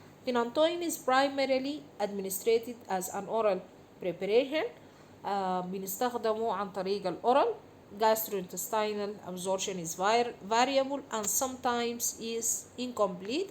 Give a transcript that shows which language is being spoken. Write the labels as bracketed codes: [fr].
[en] Phenytoin is primarily administered as an oral preparation. [ar] بنستخدمه عن طريق الأورال. [en] Gastrointestinal absorption is variable and sometimes is incomplete.